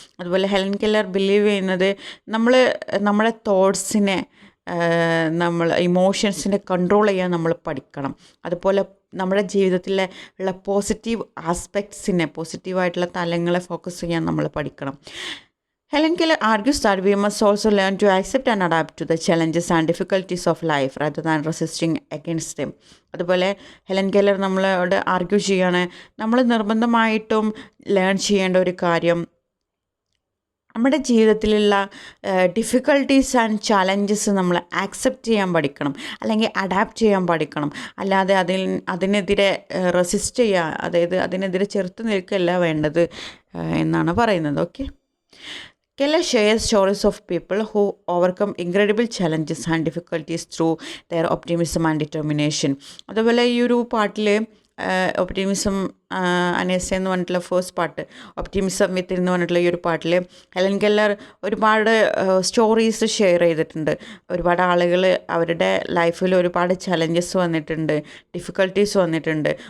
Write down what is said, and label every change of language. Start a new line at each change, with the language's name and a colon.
Malayalam: അതുപോലെ Helen Keller believe ചെയ്യുന്നത് നമ്മുടെ തോട്ട്സിനെ, നമ്മൾ ഇമോഷൻസിനെ കൺട്രോൾ ചെയ്യാൻ നമ്മൾ പഠിക്കണം. അതുപോലെ നമ്മുടെ ജീവിതത്തിലെ ഉള്ള പോസിറ്റീവ് ആസ്പെക്ട്സിനെ, പോസിറ്റീവായിട്ടുള്ള തലങ്ങളെ ഫോക്കസ് ചെയ്യാൻ നമ്മൾ പഠിക്കണം.
English: Helen Keller argues that we must also learn to accept and adapt to the challenges and difficulties of life rather than resisting against them.
Malayalam: അതുപോലെ ഹെലൻ കെല്ലർ നമ്മളോട് ആർഗ്യൂ ചെയ്യാണ്, നമ്മൾ നിർബന്ധമായിട്ടും ലേൺ ചെയ്യേണ്ട ഒരു കാര്യം, നമ്മുടെ ജീവിതത്തിലുള്ള ഡിഫിക്കൽട്ടീസ് ആൻഡ് ചാലഞ്ചസ് നമ്മൾ ആക്സെപ്റ്റ് ചെയ്യാൻ പഠിക്കണം, അല്ലെങ്കിൽ അഡാപ്റ്റ് ചെയ്യാൻ പഠിക്കണം. അല്ലാതെ അതിനെതിരെ റെസിസ്റ്റ് ചെയ്യുക, അതായത് അതിനെതിരെ ചെറുത്ത് നിൽക്കുകയല്ല വേണ്ടത് എന്നാണ് പറയുന്നത്. Okay.
English: Keller shares stories of people who overcome incredible challenges and difficulties through their optimism and determination.
Malayalam: അതുപോലെ ഈ ഒരു പാട്ടിൽ ഒപ്റ്റിമിസം അനേസ എന്ന് പറഞ്ഞിട്ടുള്ള ഫസ്റ്റ് പാട്ട്, ഒപ്റ്റിമിസം വിത്ത് എന്ന് പറഞ്ഞിട്ടുള്ള ഈ ഒരു പാട്ടിൽ ഹെലൻ കെല്ലർ ഒരുപാട് സ്റ്റോറീസ് ഷെയർ ചെയ്തിട്ടുണ്ട്. ഒരുപാട് ആളുകൾ അവരുടെ ലൈഫിൽ ഒരുപാട് ചലഞ്ചസ് വന്നിട്ടുണ്ട്, ഡിഫിക്കൽട്ടീസ് വന്നിട്ടുണ്ട്.